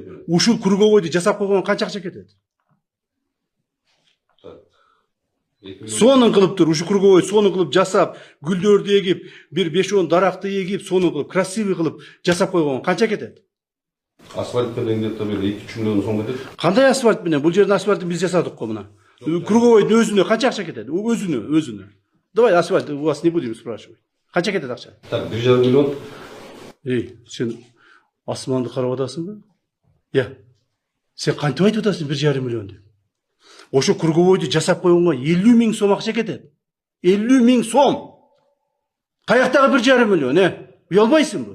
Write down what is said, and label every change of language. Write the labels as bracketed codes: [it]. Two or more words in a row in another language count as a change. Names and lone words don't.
[ky] Ушул круговойду жасап койгон канча акча кетет? Сонун кылып тур, ушу круговой сонун кылып жасап, гүлдөрдү эгип, бир 5-10 даракты эгип, сонун кылып, красивый кылып жасап койгон канча кетет? Asfalt менен где-то 2-3 milyon сом кетет. Кандай асфальт менен? Бул жердин асфальтын биз жасадык го мына. Круговойдун өзүнө канча акча кетет? Өзүнө. [ru] Давай асфальт, у вас не будем спрашивать. [ky] Канча кетет акча? Так, 1,5 milyon. Сен асманды карап атасыңбы? Сен кантип айтып атасың 1,5 миллион деп? Ошо круговойду жасап койгонго 50 000 сом акча кетет. 50 000 сом. Каяктагы 1,5 миллион, Уялбайсыңбы?